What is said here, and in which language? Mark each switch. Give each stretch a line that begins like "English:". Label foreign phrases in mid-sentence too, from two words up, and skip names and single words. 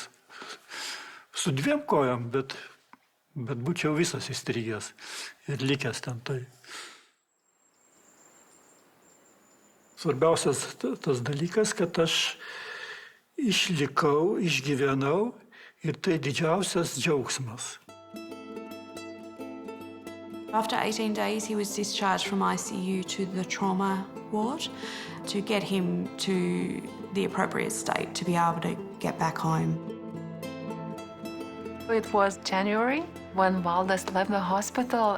Lithuanian: Su 2 kojom, bet būčiau visas įstrigęs ir likęs ten tai. Svarbiausias tas dalykas, kad aš išlikau, išgyvenau ir tai didžiausias džiaugsmas.
English: After 18 days, he was discharged from ICU to the trauma ward to get him to the appropriate state to be able to get back home. It was January when Valdes left the hospital.